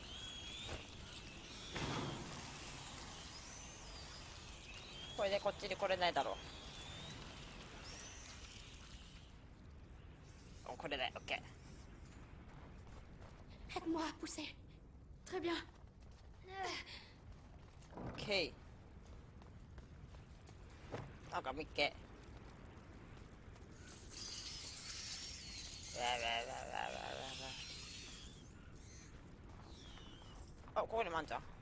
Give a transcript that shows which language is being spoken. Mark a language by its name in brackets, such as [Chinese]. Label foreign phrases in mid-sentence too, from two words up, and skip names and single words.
[Japanese] これでこっちに来れないだろう。お、これでオッケ [French] Aide-moi à pousser. Très bien. [Japanese] ー。オッケー。なんか見っけ。わわわわわわわ。あ、ここにもあんじゃん。